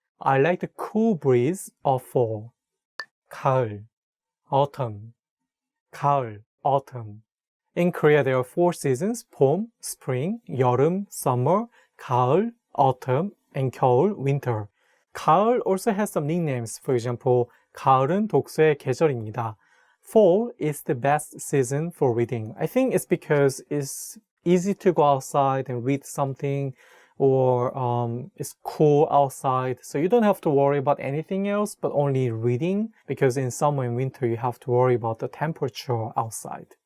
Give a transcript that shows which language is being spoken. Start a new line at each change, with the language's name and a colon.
English: I like the cool breeze of fall. 가을, autumn. 가을, autumn. In Korea, there are 4 seasons: 봄, spring, 여름, summer, 가을, autumn, and 겨울, winter. 가을 also has some nicknames. For example,
Korean: 가을은 독서의 계절입니다.
English: Fall is the best season for reading. I think it's because it's easy to go outside and read something, or it's cool outside, so you don't have to worry about anything else but only reading, because in summer and winter you have to worry about the temperature outside.